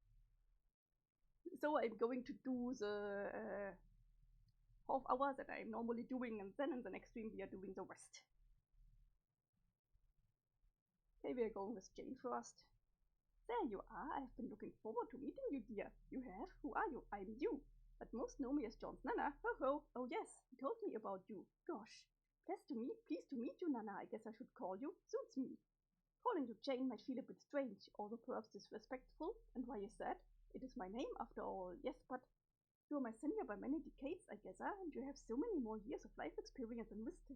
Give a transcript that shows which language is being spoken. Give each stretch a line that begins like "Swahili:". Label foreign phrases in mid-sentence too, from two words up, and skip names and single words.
English: So I'm going to do the half hour that I'm normally doing, and then in the next stream we are doing the rest. Okay, we are going with Jane first. There you are. I've been looking forward to meeting you, dear. You have? Who are you? I'm you. But most know me as John's Nana. Ho ho. Oh yes, he told me about you. Gosh. Pleased to meet you, Nana. I guess I should call you. Suits me. Calling you Jane might feel a bit strange, although perhaps disrespectful. And why is that? It is my name after all. Yes, but you are my senior by many decades, I guess, and you have so many more years of life experience than Mr.